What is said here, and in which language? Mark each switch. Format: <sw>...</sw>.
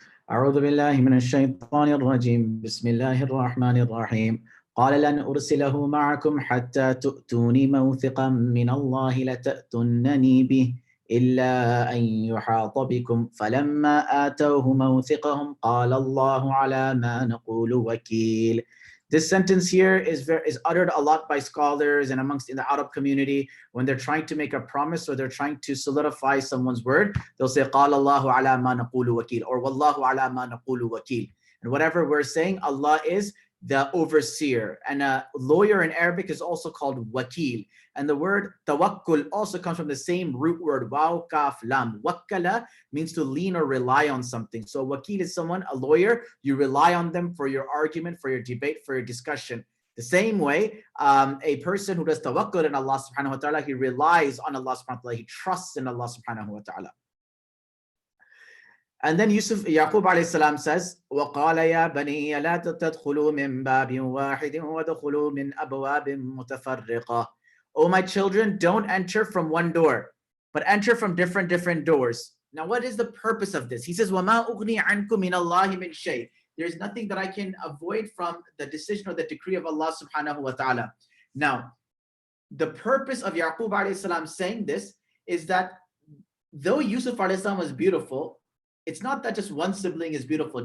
<ar>أعوذ بالله من الشيطان الرجيم بسم الله الرحمن الرحيم قال لن أرسله معكم حتى تؤتوني موثقا من الله لتأتونني به إلا أن يحاط بكم فلما آتوه موثقهم قال الله على ما نقول وكيل.</ar> <en>This sentence here is uttered a lot by scholars and amongst in the Arab community when they're trying to make a promise or they're trying to solidify someone's word. They'll say</en> <ar>قال الله على ما نقول وكيل or والله على ما نقول وكيل.</ar> <en>And whatever we're saying, Allah is the overseer. And a lawyer in Arabic is also called wakil. And the word tawakkul also comes from the same root word, waw, kaf, lam. Wakkala means to lean or rely on something. So wakil is someone, a lawyer, you rely on them for your argument, for your debate, for your discussion. The same way, a person who does tawakkul in Allah subhanahu wa ta'ala, he relies on Allah subhanahu wa ta'ala, he trusts in Allah subhanahu wa ta'ala. And then Yaqub alayhi salam says,</en> <ar>وَقَالَ يَا بَنِيَّ لَا تَدْخُلُوا مِنْ بَابٍ وَاحِدٍ وَادْخُلُوا مِنْ أَبْوَابٍ مُتَفَرِّقَةٍ.</ar> <en>O my children, don't enter from one door, but enter from different doors. Now, what is the purpose of this? He says,</en> <ar>وَمَا أُغْنِي عَنْكُمْ مِنَ اللَّهِ مِنْ شَيْءٍ.</ar> <en>There's nothing that I can avoid from the decision or the decree of Allah subhanahu wa ta'ala. Now, the purpose of Yaqub alayhi salam saying this is that though Yusuf alayhi salam was beautiful, it's not that just one sibling is beautiful.</en>